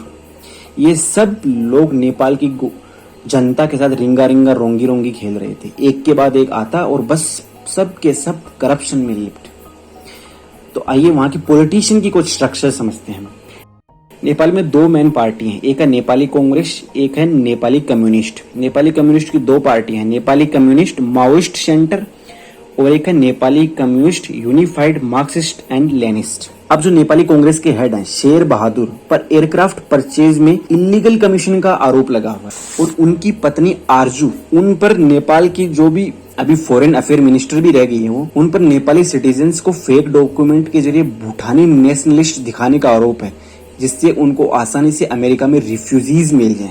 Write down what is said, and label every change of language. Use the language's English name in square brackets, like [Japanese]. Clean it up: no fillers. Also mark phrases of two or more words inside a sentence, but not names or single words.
[Hindi] ये सब लोग नेपाल की जनता के साथ रिंगा रिंगा रोंगी रोंगी खेल रहे थे। एक के बाद एक आता और बस सब के सब करप्शन में लिप्त। तो आइए वहां की पॉलिटिशियन की कुछ स्ट्रक्चर समझते हैं। नेपाल में 2 [English] main party [Hindi] हैं, एक है नेपाली कांग्रेस, एक है नेपाली कम्युनिस्ट। नेपाली कम्युनिस्ट की 2 पार्टी हैं, नेपाली कम्युनिस्ट माओइस्ट सेंटर और एक है नेपाली कम्युनिस्ट यूनिफाइड मार्क्सिस्ट एंड लेनिस्ट। अब जो नेपाली कांग्रेस के हेड हैं शेर बहादुर पर [English] aircraft purchase [Hindi] में [English] illegal commission [Hindi] का आरोप लगा हुआ है, और उनकी पत्नी आरजू, उन पर नेपाल की जो भी अभी [English] foreign affair minister [Hindi] भी रह गई है, वो उन पर [English] Nepali citizens [Hindi] को [English] fake document [Hindi] के जरिए [English] Bhutani nationalist [Hindi] दिखाने का आरोप है, जिससे उनको आसानी से अमेरिका में रिफ्यूजीज मिल जाएं।